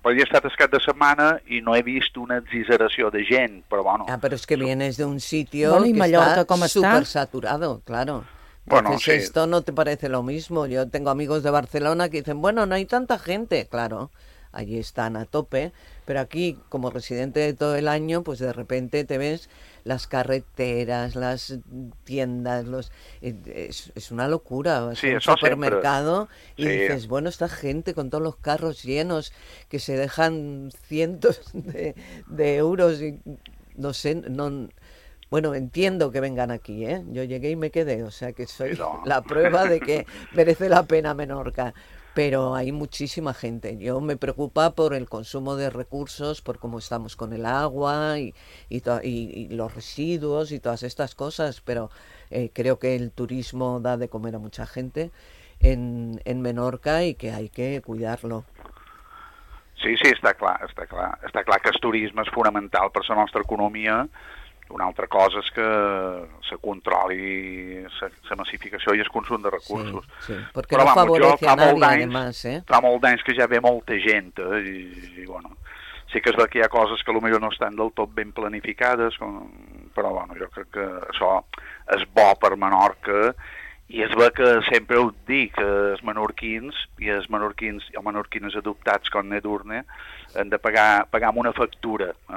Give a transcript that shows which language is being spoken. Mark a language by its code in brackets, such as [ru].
[ca] Però he estat el cap de setmana i no he vist una exageració de gent, però bueno. Ah, però és que vienes d'un sitio bueno, que Mallorca, està, com està supersaturado, claro. [es] Bueno, sí. Esto no te parece lo mismo. Yo tengo amigos de Barcelona que dicen, bueno, no hay tanta gente. Claro, allí están a tope. Pero aquí, como residente de todo el año, pues de repente te ves las carreteras, las tiendas, los... Es una locura. Sí, es un supermercado siempre. Y sí, dices, bueno, esta gente con todos los carros llenos que se dejan cientos de euros y no sé, no... Bueno, entiendo que vengan aquí, ¿eh? Yo llegué y me quedé, o sea que soy la prueba de que merece la pena Menorca. Pero hay muchísima gente. Yo me preocupa por el consumo de recursos, por cómo estamos con el agua y los residuos y todas estas cosas, pero creo que el turismo da de comer a mucha gente en Menorca y que hay que cuidarlo. Sí, sí, está claro, está claro. Está claro que el turismo es fonamental para la nuestra economía. [ca] Una altra cosa és que se controli la massificació i el consum de recursos. Sí, sí. Perquè però, no favoreix [es] a nadie, además. [ca] Fa molt d'anys que ja ve molta gent, i bueno, sí que és que hi ha coses que potser no estan del tot ben planificades, però bueno, jo crec que això és bo per Menorca, i és bé que sempre ho dic, els menorquins i els menorquins i els menorquines adoptats com Edurne han de pagar amb una factura.